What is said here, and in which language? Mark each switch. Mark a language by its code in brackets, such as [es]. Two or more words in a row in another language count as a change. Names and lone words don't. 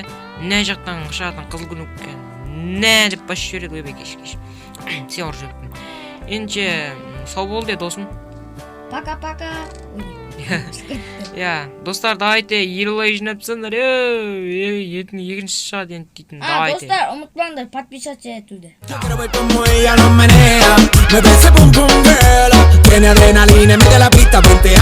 [kk] Мына жақтан шығатын қызыл күнікке. Нә деп бас жібереді, ойбай кеш. Сен ұрып жеттің. Енді сау болды досым. [ru] Пока-пока. [kk] Достар, давайте 50 лайк жинап тастаңдар. Ертең екінші шығады енді дейтін. Достар, ұмытпаңдар подписаться етуді. [es] Quiero ver como ella nos menea, me ve ese pum pum girl, tiene adrenalina, mete la pista, ponte